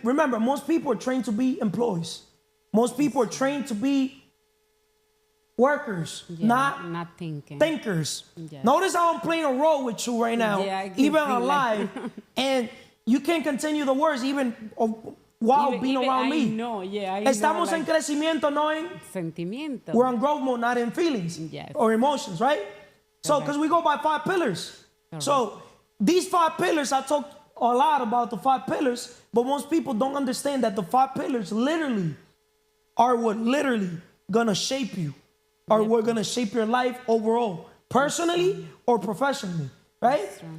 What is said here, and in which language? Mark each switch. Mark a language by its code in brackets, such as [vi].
[en] Remember, most people are trained to be employees. Most people are trained to be workers, not thinkers. Yeah. Notice how I'm playing a role with you right now, even on live, and you can't continue the words even while being around me. [es] Estamos en crecimiento, no en sentimiento. [en] We're on growth mode, not in feelings or emotions, right? So, because we go by 5 pillars. So, these 5 pillars, I talked a lot about the 5 pillars, but most people don't understand that the 5 pillars literally are what literally gonna shape you, or we're gonna shape your life overall, personally or professionally, right?